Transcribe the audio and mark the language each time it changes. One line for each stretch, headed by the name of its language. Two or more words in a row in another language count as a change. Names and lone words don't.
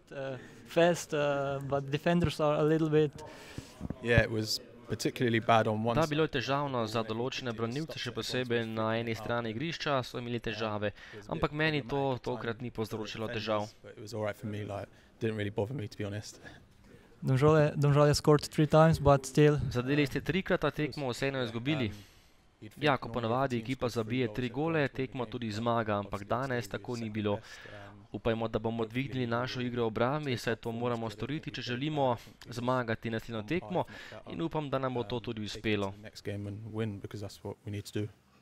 Slovenian: Da, bilo je težavno za določene branilce, še posebej na eni strani igrišča so imeli težave, ampak meni to tokrat ni povzročilo težav.
English: Domžalje scored 3 times, but still.
Slovenian: Zadeli ste 3-krat, a tekmo vseeno izgubili. Ja, ko ponavadi ekipa zabije 3 gole, tekmo tudi zmaga, ampak danes tako ni bilo. Upajmo, da bomo dvignili našo igro v obrambi, saj to moramo storiti, če želimo zmagati naslednjo tekmo in upam, da nam bo to tudi uspelo.